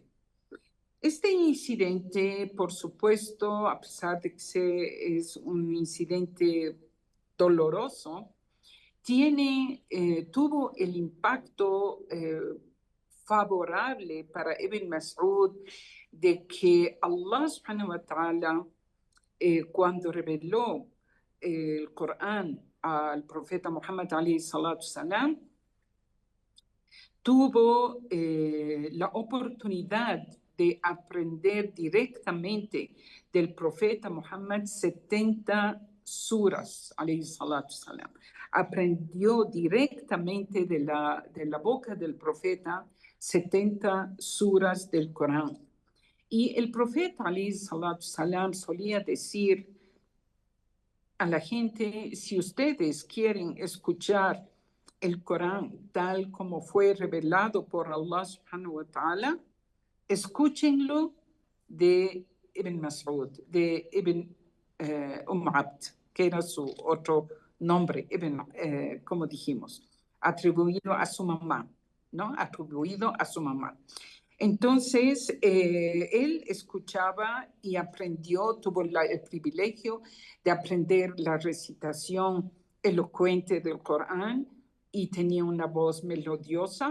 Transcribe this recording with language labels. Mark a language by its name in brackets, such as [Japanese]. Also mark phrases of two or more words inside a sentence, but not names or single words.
[Spanish] Este incidente, por supuesto, a pesar de que es un incidente doloroso, tuvo el impacto favorable para Ibn Mas'ud de que [Arabic] الله سبحانه وتعالى, [Spanish] cuando reveló el Corán al profeta Muhammad [Arabic] عليه الصلاة السلام, [Spanish] tuvo la oportunidad de aprender directamente del profeta Muhammad 70 suras, [Arabic] عليه الصلاة السلام. [Spanish] Aprendió directamente de la boca del profeta 70 suras del Corán. Y el profeta, [Arabic] عليه الصلاة السلام, [Spanish] solía decir a la gente: si ustedes quieren escuchar el Corán tal como fue revelado por [Arabic] الله سبحانه وتعالى, [Spanish] escúchenlo de Ibn Mas'ud, de Ibn Abd, que era su otro nombre, como dijimos, atribuido a su mamá, ¿no? Atribuido a su mamá. Entonces, él escuchaba y aprendió, tuvo el privilegio de aprender la recitación elocuente del Corán y tenía una voz melodiosa.